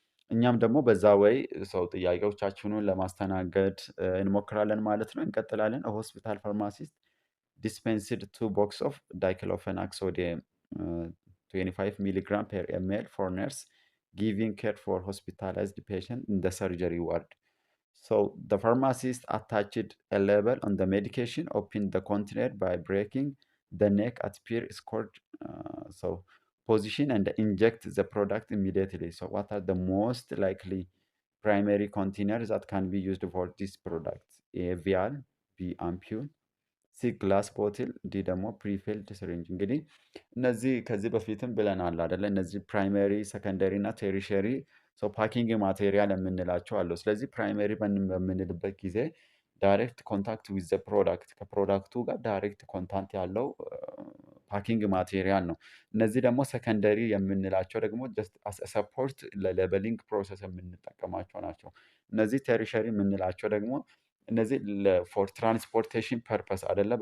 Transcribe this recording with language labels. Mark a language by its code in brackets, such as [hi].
[am] እኛም ደግሞ በዛ ወይ ሰው ጥያቄዎቻችሁን ለማስተናገድ እንሞክራለን ማለት ነው። እንቀጥላለን። [en] ሆስፒታል ፋርማሲስት dispensed 2 box of diclofenac sodium 25 milligram per ml for nurse giving care for hospitalized patient in the surgery ward. So the pharmacist attached a label on the medication, opened the container by breaking the neck at peer scored position and inject the product immediately. So what are the most likely primary containers that can be used for this product? A vial, B ampule, [am] ሲ ግላስ ቦትል፣ ዲ ደግሞ ፕሪፊልድ ሲሪንጅ። እንግዲህ እነዚህ ከዚህ በፊትም ብለናል አይደለ? እነዚህ ፕራይመሪ፣ ሰከንደሪ እና ቴሪሸሪ ፓኪንግ ማቴሪያል የምንላቸው አለው። ስለዚህ ፕራይመሪ በምንልበት ጊዜ ዳይሬክት ኮንታክት ዊዝ ዘ ፕሮዳክት ከፕሮዳክቱ ጋር ዳይሬክት ኮንታክት ያለው ፓኪንግ ማቴሪያል ነው። እነዚህ ደግሞ ሰከንደሪ የምንላቸው ደግሞ ጀስት ሰፖርት ለሌበሊንግ ፕሮሰስ የምንጠቀማቸው ናቸው። እነዚህ ቴሪሸሪ የምንላቸው ደግሞ እነዚህ ፎር ትራንስፖርቴሽን ፐርፐስ አይደለ?